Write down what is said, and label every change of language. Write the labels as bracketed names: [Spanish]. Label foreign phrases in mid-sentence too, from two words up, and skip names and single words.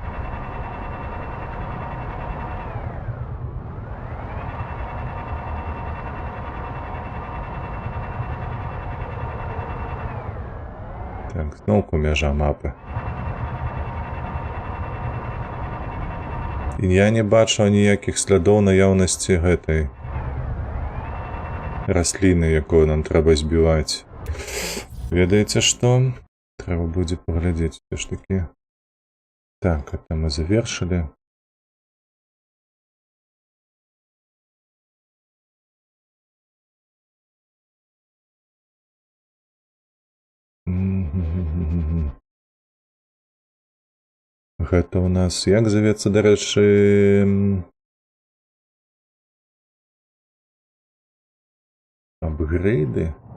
[Ukrainian] Так, знову межа мапи. І я не бачу ніяких слідів наявності [Belarusian] гэтай расліни, [Ukrainian] якую нам треба збивати. [Belarusian] Ведаеце што? Треба будзе паглядзець [Ukrainian] все ж таки. [Russian] Так, это мы завершили. [Belarusian] Гэта у нас, як завецца, дарэчы, апгрейды?